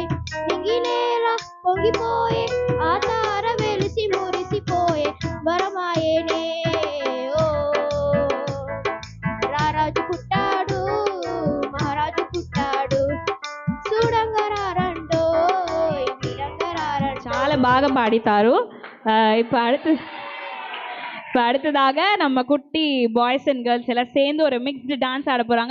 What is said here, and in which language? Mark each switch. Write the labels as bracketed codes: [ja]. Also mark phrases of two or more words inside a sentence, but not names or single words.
[te] నింగినేల పొంగిపోయే ఆ తార వెలిసి మురిసిపోయే వరమాయేనే. ఓ రారాజు పుట్టాడు మహారాజు పుట్టాడు, చూడంగరారండోయ్ వీడంగరారండోయ్. చాలా బాగా పాడితారు. [ta] இப்போ அடுத்ததாக நம்ம குட்டி [en] boys and girls [ta] எல்லாம் சேர்ந்து ஒரு [en] mixed dance [ta] ஆட போறாங்க.